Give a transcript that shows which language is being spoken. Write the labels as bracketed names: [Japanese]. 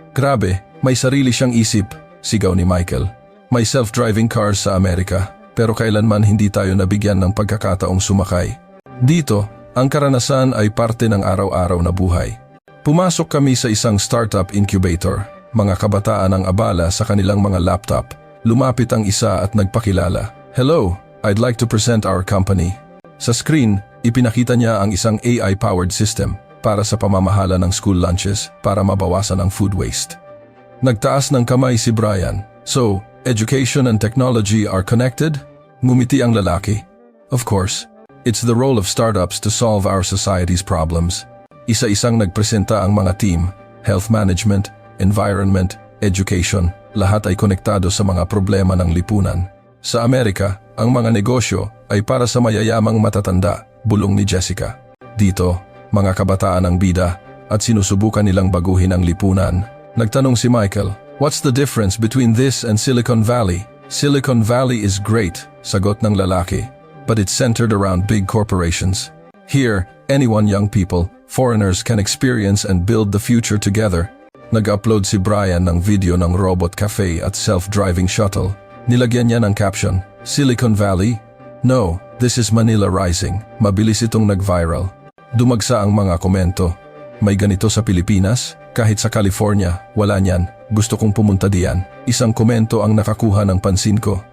[Filipino] Grabe, may sarili siyang isip, sigaw ni Michael. May self-driving cars sa Amerika, pero kailanman hindi tayo nabigyan ng pagkakataong sumakay. Dito, ang karanasan ay parte ng araw-araw na buhay. Pumasok kami sa isang startup incubator. Mga kabataan ang abala sa kanilang mga laptop. Lumapit ang isa at nagpakilala. [English] Hello, I'd like to present our company. [Filipino] Sa screen, ipinakita niya ang isang AI-powered system para sa pamamahala ng school lunches para mabawasan ang food waste. Nagtaas ng kamay si Brian. [English] So, education and technology are connected? [Filipino] Ngumiti ang lalaki. [English] Of course, it's the role of startups to solve our society's problems. [Filipino] Isa-isang nagpresenta ang mga team, health management, environment, education, lahat ay konektado sa mga problema ng lipunan. Sa Amerika, ang mga negosyo ay para sa mayayamang matatanda, bulong ni Jessica. Dito, mga kabataan ang bida at sinusubukan nilang baguhin ang lipunan. Nagtanong si Michael, [English] what's the difference between this and Silicon Valley? Silicon Valley is great, [Filipino] sagot ng lalaki, [English] but it's centered around big corporations. Here, anyone, young people, foreigners can experience and build the future together. [Filipino] Nag-upload si Brian ng video ng robot cafe at self-driving shuttle. Nilagyan niya ng caption, [English] Silicon Valley? No, this is Manila Rising. [Filipino] Mabilis itong nag-viral. Dumagsa ang mga komento. May ganito sa Pilipinas? Kahit sa California, wala niyan. Gusto kong pumunta diyan. Isang komento ang nakakuha ng pansin ko.